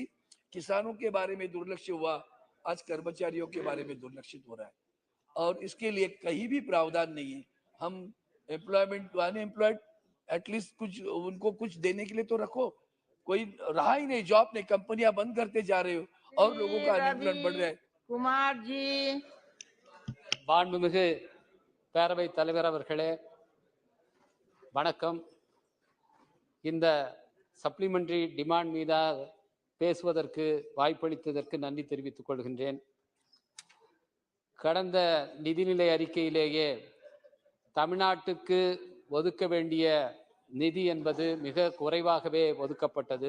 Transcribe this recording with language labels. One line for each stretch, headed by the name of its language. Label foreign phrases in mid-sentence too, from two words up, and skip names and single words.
Hindi: किसानों के बारे में दुर्लक्ष्य हुआ, आज कर्मचारियों के बारे में दुर्लक्षित हो रहा है और इसके लिए कहीं भी प्रावधान नहीं है। हम
English: employment unemployed at least
Hindi: कुछ उनको कुछ देने के लिए तो रखो, कोई रहा ही नहीं, जॉब नहीं, कंपनियां बंद करते जा रहे हो और लोगों का अनएम्प्लॉयमेंट बढ़ रहा है। कुमार जी,
Tamil: மாண்புமிகு பேரவை தலைவர் அவர்களே வணக்கம். இந்த
English: supplementary demand
Tamil: மீதாக பேசுவதற்கு வாய்ப்பளித்ததற்கு நன்றி தெரிவித்துக் கொள்கின்றேன். கடந்த நிதிநிலை அறிக்கையிலேயே தமிழ்நாட்டுக்கு ஒதுக்க வேண்டிய நிதி என்பது மிக குறைவாகவே ஒதுக்கப்பட்டது.